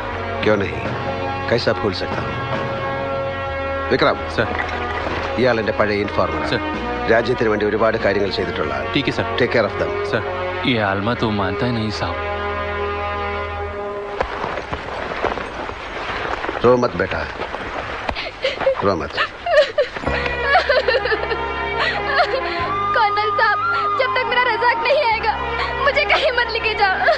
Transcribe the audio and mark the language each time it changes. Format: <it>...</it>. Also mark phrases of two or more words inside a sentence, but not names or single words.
<hi>क्यों नहीं, कैसा भूल सकता हूँ.</hi> <ml>വിക്രം സർ. ഇയാൾ എൻ്റെ പഴയ ഇൻഫോർമർ. സർ. രാജ്യത്തിന് വേണ്ടി ഒരുപാട് കാര്യങ്ങൾ ചെയ്തിട്ടുള്ള ആൾ.</ml> <hi>ठीक है सर.</hi> <en>Take care of them.</en> <hi>सर, ये आलमा तो मानता ही नहीं साहब. रो मत बेटा, रो मत. कर्नल साहब, जब तक मेरा रजाक नहीं आएगा मुझे कहीं मत लेके जाओ.</hi>